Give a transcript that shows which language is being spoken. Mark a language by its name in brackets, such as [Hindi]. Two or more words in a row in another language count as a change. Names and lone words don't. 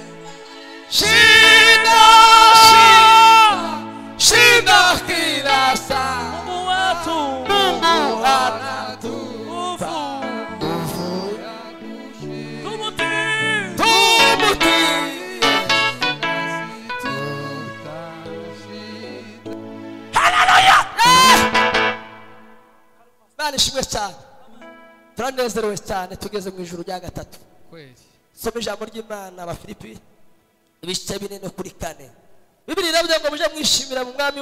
[Swahili] Shinda kila saa Mungu wetu Mungu anatupa nguvu tumutii [Kinyarwanda] Imana ishimwe cyane turanezerewe cyane tugeze mu ijuru rya gatatu soma ijambo ry'Imana Abafilipi ibice 4:4 Bibiri iravuga ngo muje mwishimira mu mwami